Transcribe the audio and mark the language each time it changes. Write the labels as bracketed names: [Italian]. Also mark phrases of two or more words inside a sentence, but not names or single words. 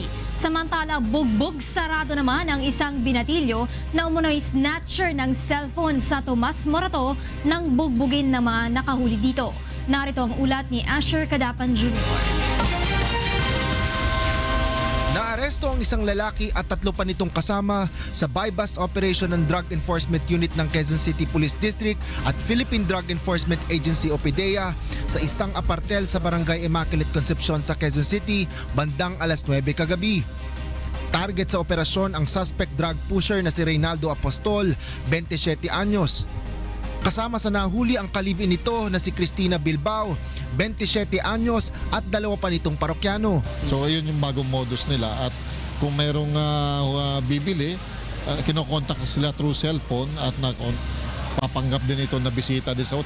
[Filipino] Samantala, bugbog sarado naman ang isang binatilyo na umunoy snatcher ng cellphone sa Tomas Morato nang bugbugin ng mga nakahuli dito. Narito ang ulat ni Asher Cadapan Jr. Naaresto ang isang lalaki at 3 pa nitong kasama sa buy-bus operation ng Drug Enforcement Unit ng Quezon City Police District at Philippine Drug Enforcement Agency o PDEA sa isang apartel sa Barangay Immaculate Concepcion sa Quezon City bandang alas 9 kagabi. Target sa operasyon ang suspect drug pusher na si Reynaldo Apostol, 27 anyos. Kasama sa nahuli ang kalibin nito na si Cristina Bilbao, 27 anyos at 2 pa nitong parokyano. So yun yung bagong modus nila at kung mayroong bibili, kinokontak sila [English] through cellphone [Filipino] at papanggap din ito na bisita din sa hotel.